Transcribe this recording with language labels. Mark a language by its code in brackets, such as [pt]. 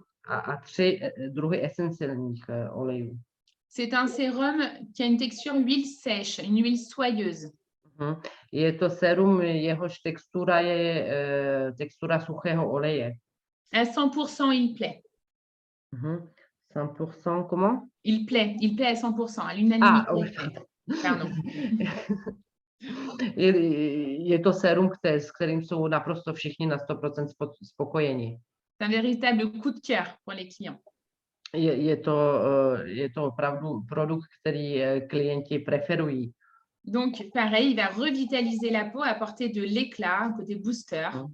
[cs] A 3 druhy esenciálních olejů. [fr] C'est un sérum qui a une texture huile sèche, une huile soyeuse. [cs] Je to sérum, jehož textura je textura suchého oleje. [fr] À 100%, il plaît. 100%, comment? Il plaît à 100%, à l'unanimité. Oui. Pardon. [cs] Je to sérum, s kterým jsou naprosto všichni na 100% spokojeni. [fr] C'est un véritable coup de cœur pour les clients. [cs] Je to opravdu produkt, který klienti preferují. [fr] Donc, pareil, il va revitaliser la peau, apporter de l'éclat, un côté booster.